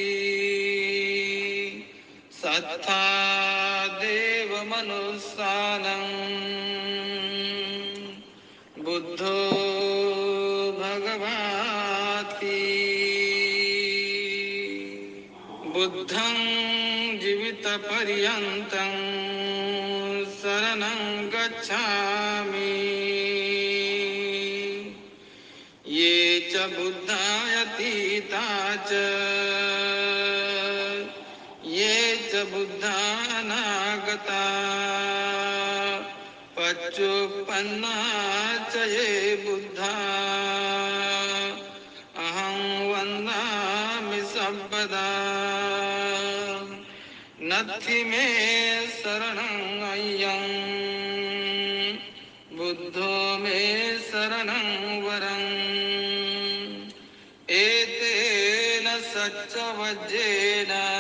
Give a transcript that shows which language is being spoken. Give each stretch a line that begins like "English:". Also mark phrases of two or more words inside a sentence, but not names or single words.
Pali: सत्ता देव मनुस्सानं बुद्धो भगवाति बुद्धं जीवित पर्यन्तं शरणं गच्छामि ये च बुद्धायतीता च ये च बुद्धानागता पच्चुपन्ना च ये बुद्धा अहं वन्दामि सर्वदा नत्थि मे शरणं अय्यं बुद्धो मे शरणं वरम् एतेन सच्चवज्जेन